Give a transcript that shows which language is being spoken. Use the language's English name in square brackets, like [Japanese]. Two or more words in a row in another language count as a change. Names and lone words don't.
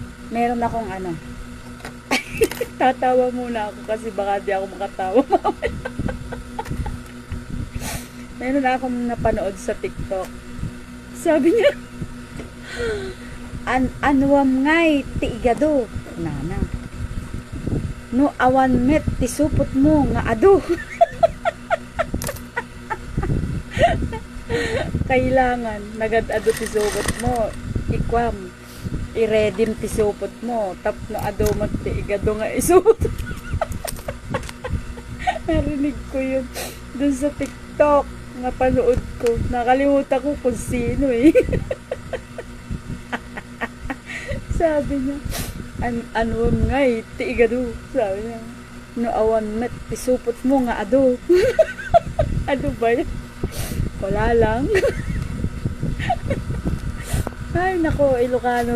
[Filipino] Meron akong ano. Tatawa muna ako kasi baka di ako makatawa mamaya. Meron akong napanood sa TikTok. Sabi niya, [Iloko] anuam ngay ti igado. Nana. No awan met ti supot mo nga ado. Kailangan nagad-ado ti supot mo. Ikwam. I-redeem ti supot mo. Tapno ado mo ti igado nga isupot. [Filipino] Narinig ko yun dun sa TikTok. Napanood ko. Nakalimutan ko kung sino eh. Sabi niya, [Iloko] anuam ngay, ti igado. [Filipino] Sabi niya, [Iloko] no awan met, isupot mo nga ado. [Filipino] Ano ba yan? Wala lang. Ay, nako, Ilocano